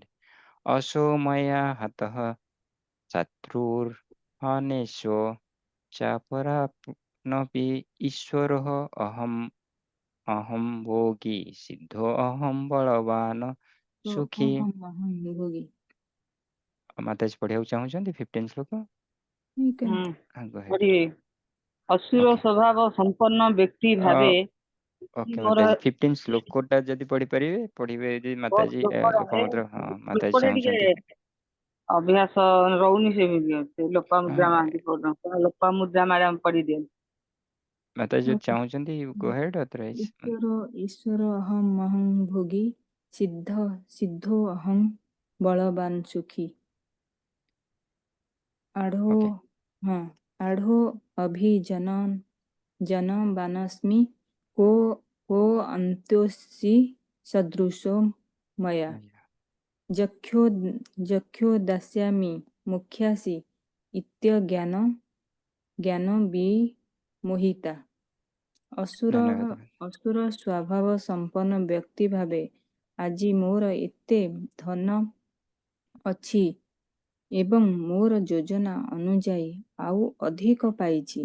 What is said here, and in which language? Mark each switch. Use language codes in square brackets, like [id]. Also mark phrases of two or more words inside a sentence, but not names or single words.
[sa] ଅସୋ ମୟା ହତଃ ଶତ୍ରୁର୍ ହନେଶୋ ଚାପରାପ୍ନୋପି ଈଶ୍ୱରଃ ଅହଂ ଭୋଗୀ ସିଦ୍ଧୋ ଅହଂ ବଳବାନ ସୁଖୀ। ଭୋଗୀ। [or] ମାତାଜୀ ପଢିବାକୁ ଚାହୁଁଛନ୍ତି 15 ଶ୍ଲୋକ? [en] Go ahead. [or] ପଢିବେ। ଅସୁର [en] Okay. [or] ସ୍ୱଭାବ ସମ୍ପନ୍ନ ବ୍ୟକ୍ତି ଭାବେ ଓକେ ମୋର ମାତାଜୀ 15 ଶ୍ଲୋକଟା ଯଦି ପଢିପାରିବେ ପଢିବେ। ଯଦି ମାତାଜୀ ଲୋପାମୁଦ୍ରା, ହଁ ମାତାଜୀ ଏପଟେ ଟିକେ ଚାହୁଁଛନ୍ତି। ଅଭ୍ୟାସ ରହୁନି, ସେ ଲୋପାମୁଦ୍ରା ହଁ, ମହାନ୍ତି ଲୋପାମୁଦ୍ରା ମ୍ୟାଡାମ ପଢିଦିଅନ୍ତି। ମାତାଜୀ ଯଦି ଚାହୁଁଛନ୍ତି [en] go ahead, otherwise [sa] ଈଶ୍ୱର ଅହଂ ଭୋଗୀ ସିଦ୍ଧୋ ଅହଂ ବଳବାନ ସୁଖୀ। [en] Okay. [sa] ଆଢୋ ଅଭିଜନବାନସ୍ମି को अन्त्योऽसि सदृशो मया ଯକ୍ଷो ଦାସ୍ୟାମି ମୁଖ୍ୟାସି ଜ୍ଞାନ ବିମୋହିତା। [or] ଅସୁର ଧନ୍ୟବାଦ। ସ୍ୱଭାବ ସମ୍ପନ୍ନ ବ୍ୟକ୍ତି ଭାବେ ଆଜି ମୋର ଏତେ ଧନ ଅଛି ଏବଂ ମୋର ଯୋଜନା ଅନୁଯାୟୀ ଆଉ ଅଧିକ ପାଇଛି।